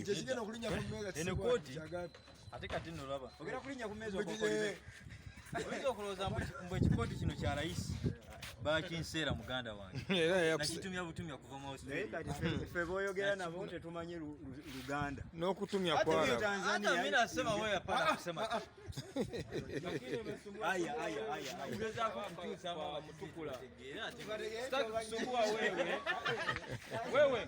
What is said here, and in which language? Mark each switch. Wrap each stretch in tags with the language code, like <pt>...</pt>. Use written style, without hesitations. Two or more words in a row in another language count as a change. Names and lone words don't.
<lg>Eno koti ate kati nno laba. Ogera kulinya ku meeza okokodi. Oyinza okulowooza mbu ekikoti kino kya layisi bakinseera muganda wange. Nakitumya butumya kuva mu Australia. Ffe b'oyogera nabo tetumanyi Luganda. N'okutumya kwala.</lg> <sw>Hata mimi nasema wewe hapana kusema. Aya.</sw> <lg>Ungezaako kutuusa mama mutukula.</lg> <sw>Sitaki kusumbua wewe. Wewe.</sw>